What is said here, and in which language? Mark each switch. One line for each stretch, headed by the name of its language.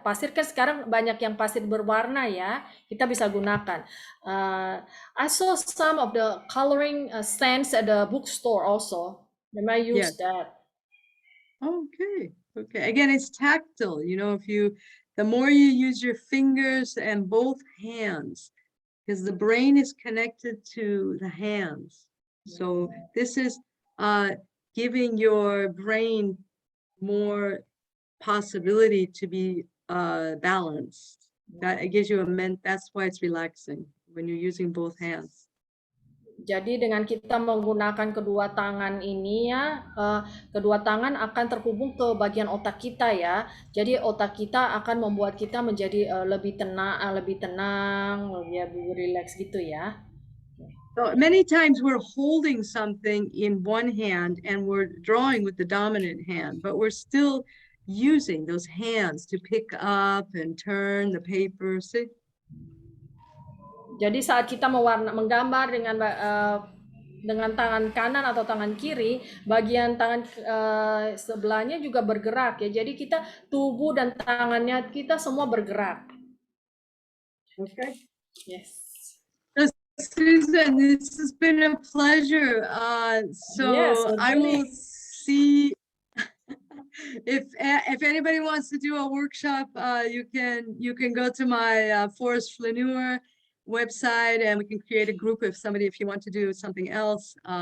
Indonesian: Pasir kan sekarang banyak yang pasir berwarna ya, kita bisa gunakan.
English: I saw some of the coloring stands at the bookstore also. They might use that. Okay, Okay, again, it's tactile. The more you use your fingers and both hands, because the brain is connected to the hands. So this is giving your brain more possibility to be balanced. That it gives you that's why it's relaxing when you're using both hands.
Indonesian: Jadi dengan kita menggunakan kedua tangan ini ya, kedua tangan akan terhubung ke bagian otak kita ya. Jadi otak kita akan membuat kita menjadi lebih tenang, lebih relax gitu ya.
English: So many times we're holding something in one hand and we're drawing with the dominant hand, but we're still using those hands to pick up and turn the paper. See?
Indonesian: Jadi saat kita menggambar dengan tangan kanan atau tangan kiri, bagian tangan sebelahnya juga bergerak ya. Jadi kita tubuh dan tangannya kita semua bergerak.
English: Okay. Yes. Susan, this has been a pleasure. Yes, I really. will see if anybody wants to do a workshop. You can go to my Forest Flaneur website, and we can create a group if you want to do something else.